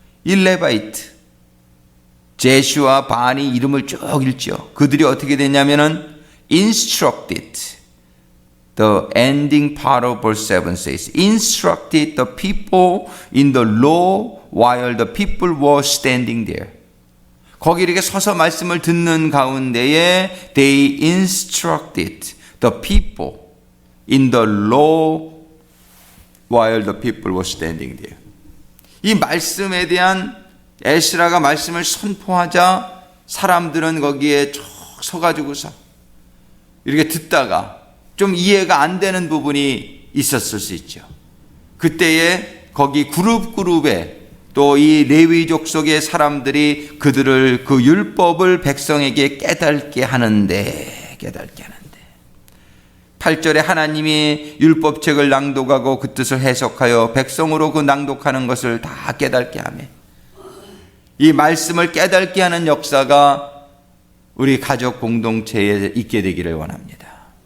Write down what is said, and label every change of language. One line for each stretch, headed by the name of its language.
Korean: 이 레바이트, 제슈와 바니 이름을 쭉 읽죠. 그들이 어떻게 됐냐면은
English: instructed, the ending part of verse 7 says, instructed the people in the law while the people were standing there.
Korean: 거기 이렇게 서서 말씀을 듣는 가운데에
English: they instructed the people in the law while the people were standing there.
Korean: 이 말씀에 대한 에스라가 말씀을 선포하자 사람들은 거기에 쭉 서가지고서 이렇게 듣다가 좀 이해가 안 되는 부분이 있었을 수 있죠. 그때에 거기 그룹에 또 이 레위족 속의 사람들이 그들을 그 율법을 백성에게 깨닫게 하는데 8절에 하나님이 율법책을 낭독하고 그 뜻을 해석하여 백성으로 그 낭독하는 것을 다 깨닫게 하며, 이 말씀을 깨닫게 하는 역사가 우리 가족 공동체에 있게 되기를 원합니다.